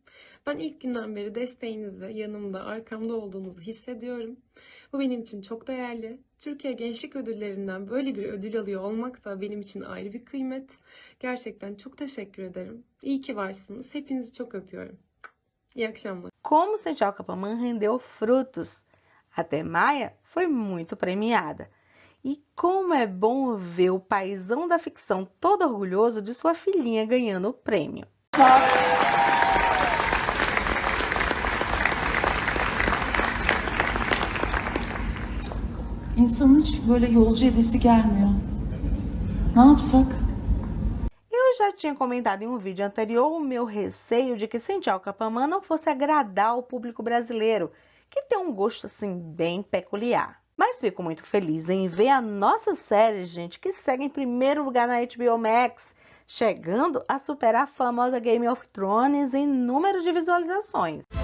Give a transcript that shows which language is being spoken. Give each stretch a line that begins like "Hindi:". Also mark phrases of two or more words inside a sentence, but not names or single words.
Turkish: Ben ilk günden beri desteğinizle yanımda, arkamda olduğunuzu hissediyorum. Bu benim için çok değerli. Türkiye Gençlik Ödülleri'nden böyle bir ödül alıyor olmak da benim için ayrı bir kıymet. Gerçekten çok teşekkür ederim. İyi ki varsınız. Hepinizi çok öpüyorum. İyi akşamlar.
Portuguese: Como Central Capamã rendeu frutos. A Temaia foi muito premiada. E como é bom ver o paizão da ficção todo orgulhoso de sua filhinha ganhando o prêmio.
Turkish: İnsanın hiç böyle yolcu edesi gelmiyor. Ne yapsak?
Portuguese: Eu já tinha comentado em um vídeo anterior o meu receio de que Central Capamã não fosse agradar o público brasileiro, que tem um gosto assim bem peculiar. Mas fico muito feliz em ver a nossa série, gente, que segue em primeiro lugar na HBO Max, chegando a superar a famosa Game of Thrones em número de visualizações.